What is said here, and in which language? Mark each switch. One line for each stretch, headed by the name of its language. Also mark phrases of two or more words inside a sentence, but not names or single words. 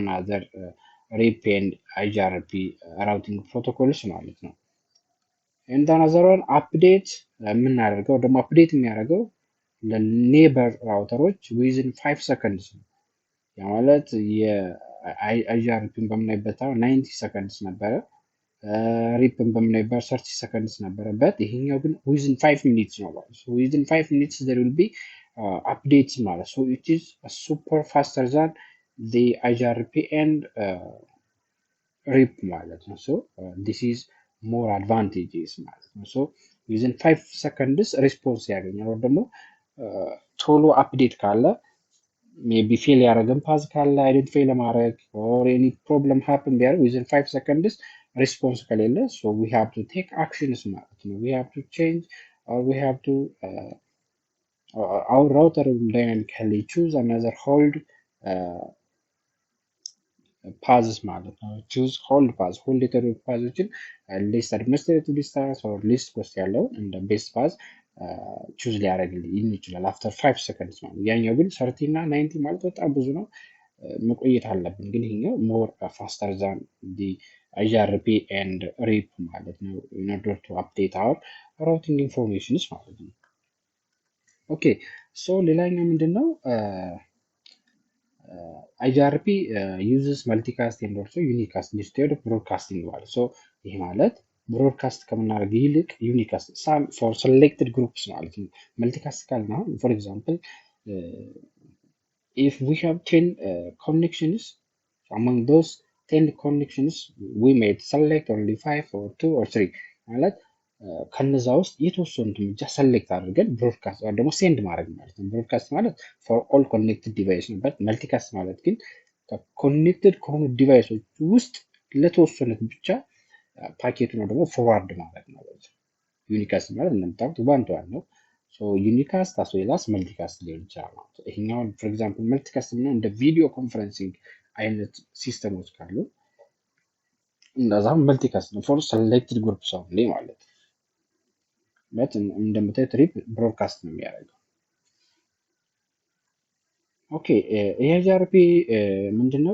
English: other RIP and IGRP routing protocols
Amharic: ማለት ነው።
English: and another one update
Amharic: የምናደርገው ደግሞ አፕዴት የሚያደርገው
English: neighbor routers within 5 seconds
Amharic: ነው። ያ ማለት የአይጂአርፒን በምናይበት 90 ሰከንድስ ነበረ፣ ሪፕን በምናይበት 30 ሰከንድስ ነበረበት። ይሄኛው ግን
English: within 5 minutes
Amharic: ነው ማለት ነው።
English: within 5 minutes there will be updates
Amharic: ማለት so
English: it is super faster than the IGRP and ሪፕ
Amharic: ማለት ነው።
English: this is more advantages ማለት ነው። within 5 seconds
Amharic: ሪስፖንስ ያገኛል። ወይ ደግሞ ቶሎ አፕዴት ካለ ሜቢ ፌል ያደረገን ፓዝ ካለ አይደንቲፋይ ለማድረግ
English: or any problem happen ቢያደርግ within 5 seconds
Amharic: ሪስፖንስ ከሌለ
English: we have to take actions
Amharic: ማለት ነው።
English: we have to change or we have to our router will dynamically choose another hold
Amharic: ፓዝስ ማለት ነው።
English: choose hold path hold
Amharic: የተደረጉ ፓዞችን
English: least administrative distance or least cost
Amharic: ያለውን እንደ
English: best path choose
Amharic: ሊያደርግልኝ ይችላል
English: after 5 seconds
Amharic: ማለት። ያኛው ግን 30 እና 90 ማለት በጣም ብዙ ነው፣ መቆየት አለብን። ግን ይሄኛው
English: more faster than the IGRP and RIP
Amharic: ማለት ነው
English: in order to update our routing informations
Amharic: ማለት ነው። ኦኬ ሌላኛው ምንድነው
English: IGRP uses multicast and also unicast instead of broadcasting
Amharic: ማለት ይሄ ማለት ብሮድካስት ከምናደርግ ይልቅ ዩኒካስት
English: for selected groups
Amharic: ማለት ነው። መልቲካስት ካልን አሁን
English: for example if we have 10 connections, among those 10 connections we might select only 5 or 2 or 3
Amharic: ማለት ከነዛ ውስጥ የተወሰኑትን ብቻ ሰሌክት አድርገን ብሮድካስት ወይ ደግሞ ሴንድ ማድረግ ማለት ነው። ብሮድካስት ማለት
English: for all connected device
Amharic: ነው። መልቲካስት ማለት ግን ኮኔክትድ ከሆኑ ዲቫይሶች ውስጥ ለተወሰኑት ብቻ ፓኬቱን ደግሞ ፎርዋርድ ማድረግ ነው። ዩኒካስት ማለት እንደምታውቁት
English: one to one
Amharic: ነው።
English: unicast as well as multicast
Amharic: ሊሆን ይችላል ማለት ነው። ይሄኛውን
English: for example multicast
Amharic: ነው እንደ
English: video conferencing
Amharic: አይነት ሲስተሞች ካሉ እንደዛም መልቲካስት ነው
English: for selected groups only
Amharic: ማለት ነው። እንደምታዩት ሪፕ ብሮድካስት ነው የሚያደርገው። ኦኬ ኤአይጂአርፒ ምንድነው?